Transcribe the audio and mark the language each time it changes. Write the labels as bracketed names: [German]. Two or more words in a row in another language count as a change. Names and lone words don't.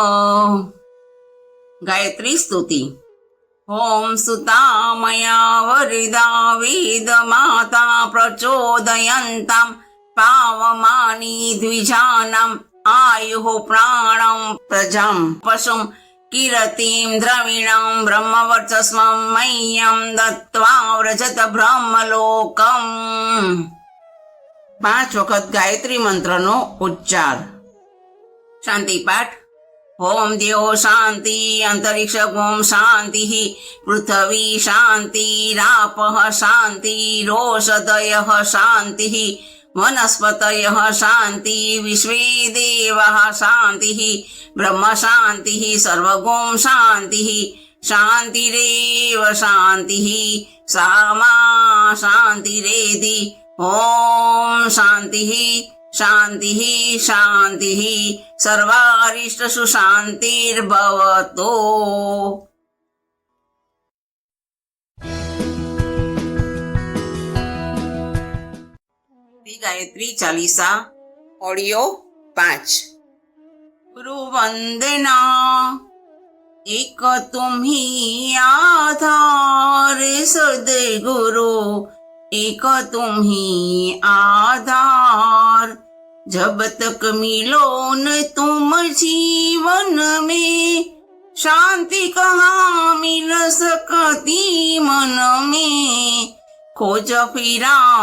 [Sanskrit] गायत्री स्तुति ओम सुता मया वरिदा वेद माता प्रचोदयन्तां पावमानि द्विजानाम् आयुः प्राणं प्रजां पशुं किरतीं द्रविणं ब्रह्मवर्चस्वं मह्यं दत्त्वा व्रजत ब्रह्मलोकम्। [Gujarati] 5 વખત ગાયત્રી મંત્રનો ઉચ્ચાર. [Sanskrit] શાંતિ પાઠ. ઓમ દ્યો શાંતિ અંતરિક્ષ ઓમ શાંતિ પૃથ્વી શાંતિ રાપઃ શાંતિ રોષદયઃ શાંતિ वनस्पतयः शांति विश्वे देवाः शांति ब्रह्म शांति सर्वगुं शांति शांतिरेव शांति सामा शांतिरेति ओम शांति शांति शांति सर्वारिष्टसु शांतिर्भवतु। [Hindi] गायत्री चालीसा ऑडियो 5। गुरु वंदना एक तुम्ही आधार सद्गुरु एक तुम्ही आधार जब तक मिलो न तुम जीवन में शांति कहाँ मिल सकती मन में खोज फिरा